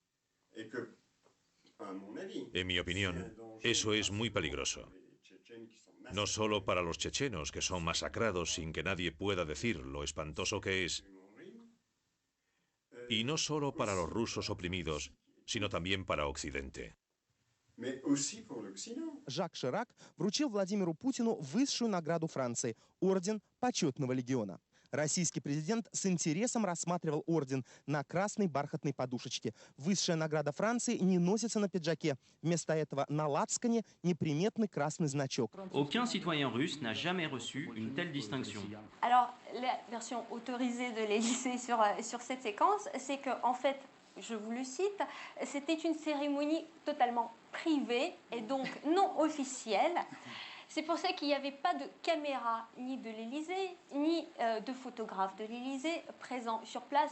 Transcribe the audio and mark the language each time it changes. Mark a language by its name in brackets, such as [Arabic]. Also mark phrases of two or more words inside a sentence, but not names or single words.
[Spanish] En mi opinión, eso es muy peligroso. No solo para los chechenos, que son masacrados sin que nadie pueda decir lo espantoso que es, y no solo para los rusos oprimidos, sino también para Occidente. [Russian] Жак Ширак вручил Владимиру Путину высшую награду Франции – орден Почетного легиона. Российский президент с интересом рассматривал орден на красной бархатной подушечке. Высшая награда Франции не носится на пиджаке. Вместо этого на лацкане неприметный красный значок. [French] Aucun citoyen russe n'a jamais reçu une telle distinction. Alors, la version autorisée de l'Élysée sur cette séquence, c'est que, en fait, je vous le cite, c'était une cérémonie totalement privée et donc non officielle. C'est pour ça qu'il n'y avait pas de caméra ni de l'Élysée, ni de photographe de l'Élysée présent sur place.